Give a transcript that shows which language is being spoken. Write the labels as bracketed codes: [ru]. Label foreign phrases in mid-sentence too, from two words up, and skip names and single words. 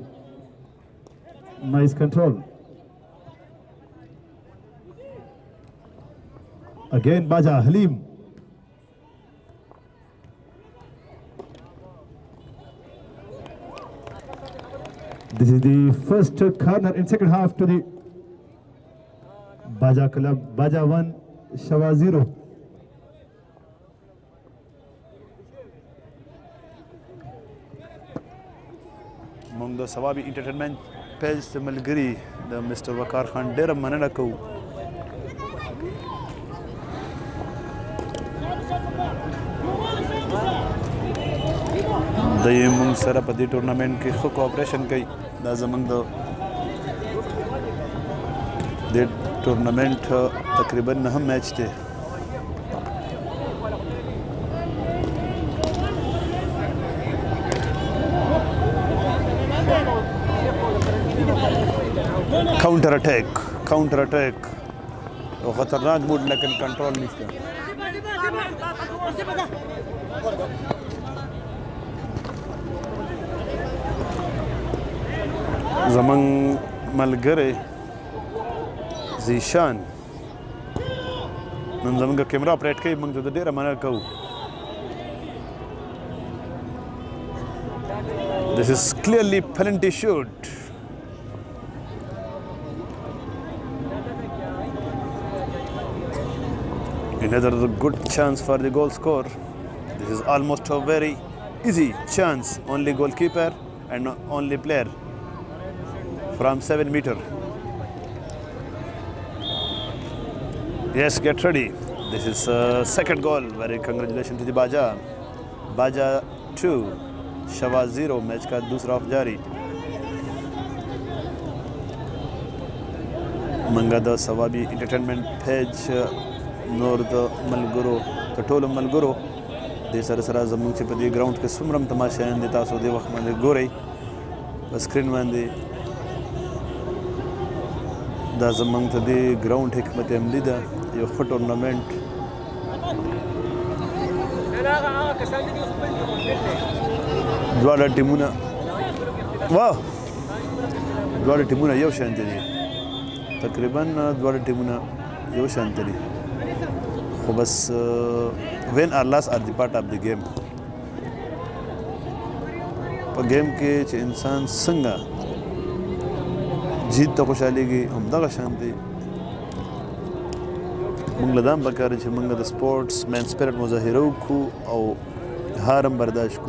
[en] Nice control. Again Baja Halim. This is the first corner in second half to the Baja Club. Baja 1, Shawa 0. [ps] موږ د ثوابي انټرټینمنټ پیج ته ملګري د مسټر وقار خان ډېره مننه کوو. د یې موږ سره په دې ټورنمنټ کې ښه کوآپریشن کوي. دا زموږ د دې ټورنمنټ تقریبا 9 میچ دی. [hi] काउंटर अटैक वो खतरनाक मूड लेकिन कंट्रोल नहीं किया. [ps] زمنګ ملګری زیشان نن زمونږ کیمرا اپریټ کوي. موږ ته ډېره مننه کوو. [en] This is clearly penalty shoot. Another good chance for the goal score. This is almost a very easy chance. Only goalkeeper and only player from 7 meter. Yes, get ready. This is second goal. Very congratulations to the Baja. Baja 2, Shawa 0. [hi] Match का दूसरा ऑफ जारी. [ps] مونږه د صوابي انټرټینمنټ پیج نور د ملګرو د ټولو ملګرو د سره سره زموږ چې په دې ګراوند کې څومره تماشایان دي تاسو دې وخت باندې ګورئ په سکرین باندې. دا زموږ ته د ګراوند حکمت عملي ده. یو ښه ټورنمنټ دواړه ټیمونه یو شان دي. تقریبا دواړه ټیمونه یو شان دي. خو بس [en] win or loss are the part of the game. [ps] په گیم کې چې انسان څنګه جیت ته خوشحالېږي همدغه شان دی. موږ له دا هم پکار چې موږ د سپورټس مین سپیرټ مظاهره وکړو او هار هم برداشت کړو.